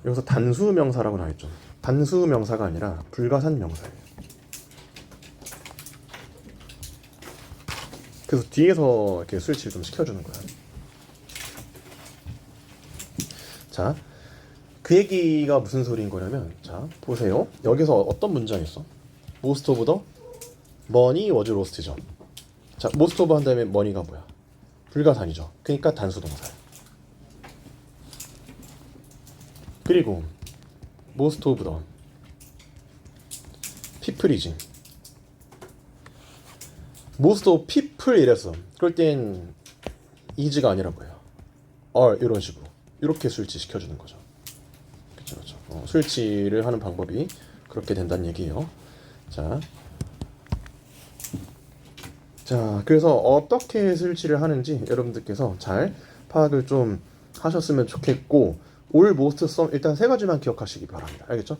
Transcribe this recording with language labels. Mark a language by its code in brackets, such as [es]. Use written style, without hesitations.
[ko] 여기서 단수명사라고 나와있죠. 단수명사가 아니라 불가산명사예요. 그래서 뒤에서 이렇게 스위치를 좀 시켜주는 거야. 자, 그 얘기가 무슨 소리인 거냐면, 자 보세요. 여기서 어떤 문장이 있어? [en] Most of the money was lost죠. [ko] 자, [en] most of [ko] 한 다음에 money가 뭐야? 불가산이죠. 그러니까 단수동사야. [en] 그리고 most of the people이지. most of people 이랬어. [ko] 그럴 땐 is가 아니라 뭐예요? are 이런 식으로 이렇게 스위치 시켜주는 거죠. 그렇죠. 스위치를 하는 방법이 그렇게 된다는 얘기예요. 자, 그래서 어떻게 스위치를 하는지 여러분들께서 잘 파악을 좀 하셨으면 좋겠고, all most some 일단 세 가지만 기억하시기 바랍니다. 알겠죠?